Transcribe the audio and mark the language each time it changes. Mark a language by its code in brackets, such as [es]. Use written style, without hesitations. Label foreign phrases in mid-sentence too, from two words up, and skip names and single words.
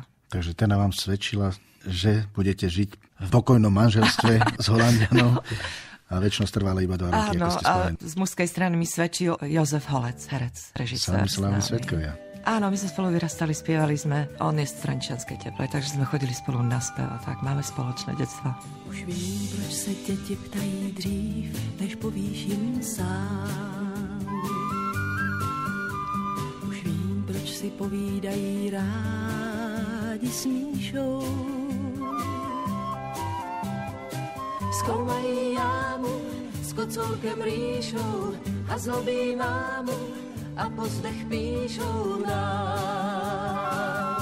[sk] Takže Tena vám svedčila, že budete žiť v pokojnom manželstve s Holandianom a večnosť trvala iba 2 roky, ako ste spomenuli. Z mužskej strany mi svedčil Jozef Holec, herec, režisér. Sami slávni svedkovia. Áno, my sme spolu vyrastali, spievali sme. On je z Trenčianskej Teplej, takže sme chodili spolu na spev, tak máme spoločné detstvo. [cs] Už vím, proč se děti ptají dřív, než povíš jim sám. Už vím, proč si povídají rádi smíšou. Zkoumají jámu s kocourkem rýšou a zlobí mámu a pozdech píšou nám.